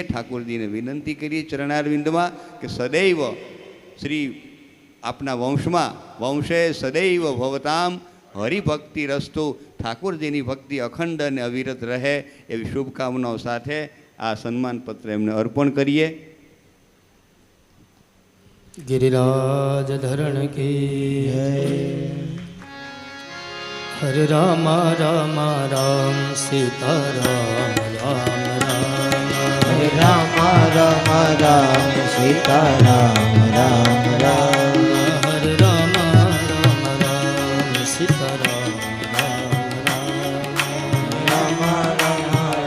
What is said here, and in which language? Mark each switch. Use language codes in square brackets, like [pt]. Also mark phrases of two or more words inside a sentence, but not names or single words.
[gu] ઠાકોરજીને વિનંતી કરીએ ચરણારવિંદમાં કે સદૈવ શ્રી આપના વંશે [sa] સદૈવ ભવતામ હરિભક્તિ રસ્તુ, [gu] ઠાકોરજીની ભક્તિ અખંડ અને અવિરત રહે એવી શુભકામનાઓ સાથે આ સન્માનપત્ર એમને અર્પણ કરીએ. [hi] गिरिराज धरण की हरे राम राम राम सीता राम राम राम [gu] હરે રામ રામ રામ સીતા રામ રામ રામ [hi] हरे राम राम राम सीता राम राम राम [gu] રામ રામ